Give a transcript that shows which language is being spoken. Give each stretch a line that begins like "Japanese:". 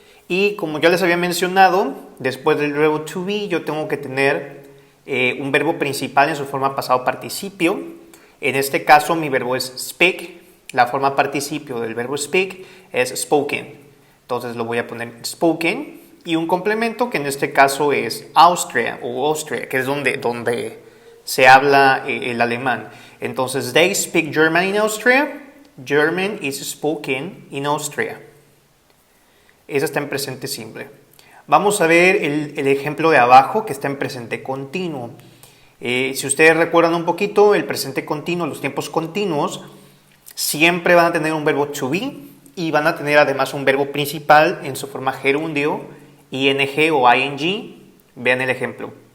Spanish: Y como ya les había mencionado, después del verbo to be yo tengo que tener un verbo principal en su forma pasado participio. En este caso mi verbo es speak. La forma participio del verbo speak es spoken. Entonces lo voy a poner spoken. Y un complemento que en este caso es Austria o Austria, que es donde se habla el alemán. Entonces,
English: they speak German in Austria. German is spoken in Austria.
Spanish: Esa está en presente simple. Vamos a ver el ejemplo de abajo que está en presente continuo. Si ustedes recuerdan un poquito, el presente continuo, los tiempos continuos, siempre van a tener un verbo to be y van a tener además un verbo principal en su forma gerundio, ing o ing. Vean el ejemplo.